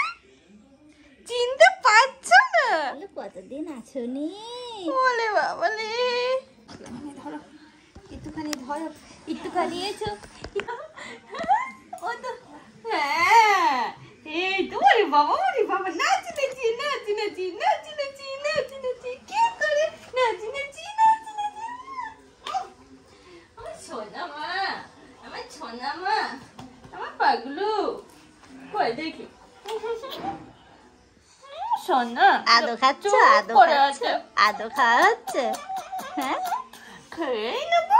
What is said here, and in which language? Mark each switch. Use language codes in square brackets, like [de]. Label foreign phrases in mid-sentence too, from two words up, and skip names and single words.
[bn] চিনতে পারছো না? কতদিন আছো নি? বলে বাবালে, ধরো একটু একটুখানি ধরো, একটুখানি এসো। ও তো হ্যাঁ, এই তো ওরে বাবা নাচি নাচি নাচি নাচি নাচি নাচি নাচি নাচি কি করে নাচি নাচি নাচি নাচি। আমার সোনা মা, আমার সোনা মা, আমার পাগলু কই দেখি সোনা। আদো খাচ্ছ? আদো খাচ্ছ? আদো খাওয়া হচ্ছে? হ্যাঁ, খেয়ে নেবো।